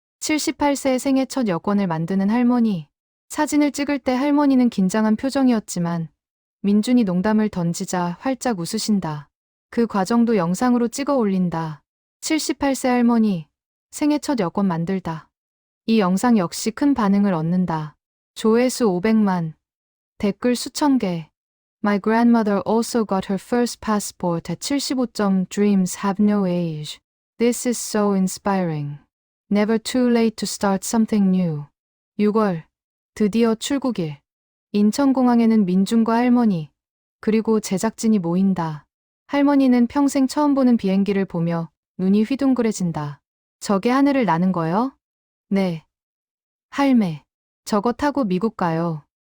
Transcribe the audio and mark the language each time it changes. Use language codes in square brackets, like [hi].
[ko] 78세의 생애 첫 여권을 만드는 할머니. 사진을 찍을 때 할머니는 긴장한 표정이었지만 민준이 농담을 던지자 활짝 웃으신다. 그 과정도 영상으로 찍어 올린다. 78세 할머니, 생애 첫 여권 만들다. 이 영상 역시 큰 반응을 얻는다. 조회수 500만, 댓글 수천 개. [en] My grandmother also got her first passport at 75점. Dreams have no age. This is so inspiring. Never too late to start something new. [ko] 6월, 드디어 출국일. 인천공항에는 민준과 할머니, 그리고 제작진이 모인다. 할머니는 평생 처음 보는 비행기를 보며 눈이 휘둥그레진다. 저게 하늘을 나는 거요? 네. 할매, 저거 타고 미국 가요.